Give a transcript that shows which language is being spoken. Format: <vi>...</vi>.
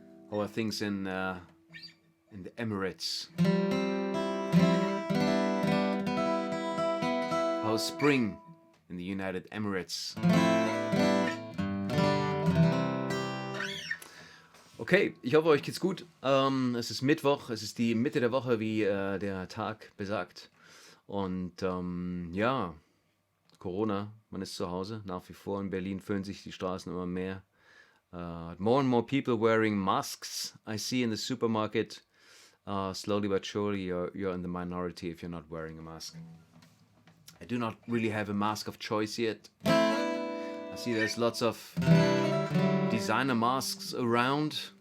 <en>How are things in the Emirates? How's spring in the United Emirates?</en> <de>Okay, ich hoffe, euch geht's gut. Es ist Mittwoch, es ist die Mitte der Woche, wie der Tag besagt. Und ja, Corona, man ist zu Hause. Nach wie vor in Berlin füllen sich die Straßen immer mehr</de> <en>More and more people wearing masks I see in the supermarket. Slowly but surely, you're in the minority if you're not wearing a mask. I do not really have a mask of choice yet. I see there's lots of designer masks around.</en>